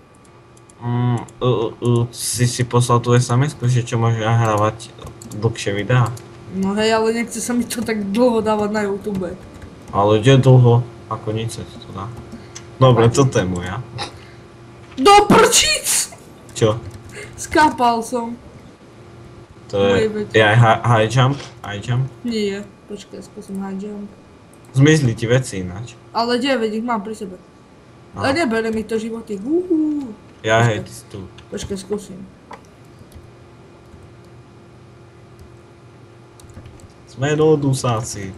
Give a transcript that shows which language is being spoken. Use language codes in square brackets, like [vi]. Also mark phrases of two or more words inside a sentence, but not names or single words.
[sk] Si poslal tu SMS-ku, že čo môže nahrávať dlhšie videá. No hej, ale nechce sa mi to tak dlho dávať na YouTube. Ale kde dlho? Ako nič sa to dá. Dobre, toto je moja. Do prčíc! Čo? Skápal som. To je [en] high jump? High jump? [sk] Nie. Počkaj, skúsim [en] high jump. [sk] Zmizli ti veci ináč. Ale 9 ich mám pri sebe. Ale nebere mi to životy. Ja hej, ty si tu. Počkaj, skúsim. Sme rodusáci.